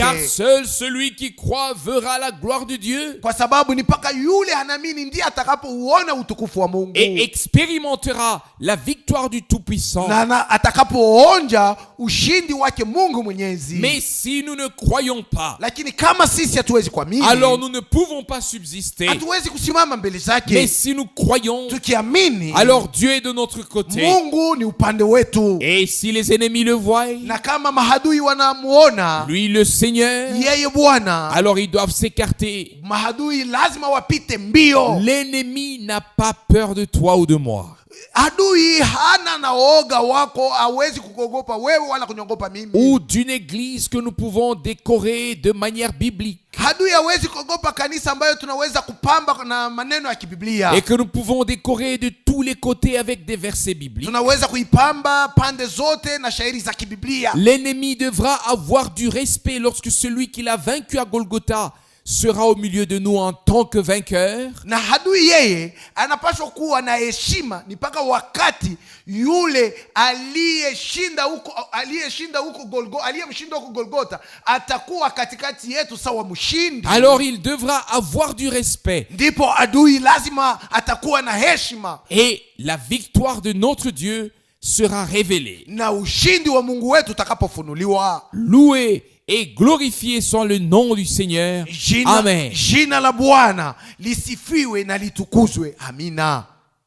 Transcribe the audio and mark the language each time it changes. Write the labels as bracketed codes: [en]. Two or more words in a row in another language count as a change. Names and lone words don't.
[fr] Car seul celui qui croit verra la gloire de Dieu. [sw] Kwa sababu ni mpaka yule anaamini ndiye atakapouona utukufu wa Mungu. [fr] Et expérimentera la victoire du Tout-Puissant. [sw] Na atakapoonja ushindi wake Mungu Mwenyezi. [fr] Mais si nous ne croyons pas, [sw] lakini kama sisi hatuwezi kuamini, [fr] alors nous ne pouvons pas subsister. [sw] Hatuwezi kusimama mbele zake. [fr] Mais si nous croyons, [sw] tukiamini, [fr] alors Dieu est de notre côté. [sw] Mungu ni upande wetu. [fr] Et si les ennemis le voient, [sw] na kama mahadui wanamuona, [fr] lui le Seigneur, [sw] yeye Bwana, [fr] alors ils doivent s'écarter. [sw] Mahadui lazima wapite mbio. [fr] L'ennemi n'a pas peur de toi ou de moi. [sw] Adui hana na oga wako, hawezi kukuogopa wewe wala kunyogopa mimi. [fr] Ou d'une église que nous pouvons décorer de manière biblique. [sw] Adui hawezi kuogopa kanisa ambayo tunaweza kupamba na maneno ya kibiblia. [fr] Et que nous pouvons décorer de tous les côtés avec des versets bibliques. [sw] Tunaweza kuipamba pande zote na shairi za kibiblia. [fr] L'ennemi devra avoir du respect lorsque celui qui l'a vaincu à Golgotha sera au milieu de nous en tant que vainqueur. [sw] Na adui yeye anapaswa kuwa na heshima ni mpaka wakati yule aliyemshinda huko Golgotha atakuwa katikati yetu sawa mshindi. [fr] Alors il devra avoir du respect. [sw] Ndipo adui lazima atakuwa na heshima. [fr] Et la victoire de notre Dieu sera révélée. [sw] Na ushindi wa Mungu wetu utakapofunuliwa. [fr] Loué et glorifié soit le nom du Seigneur. Amen. [sw] Jina la Bwana lisifiwe na litukuzwe. Amina.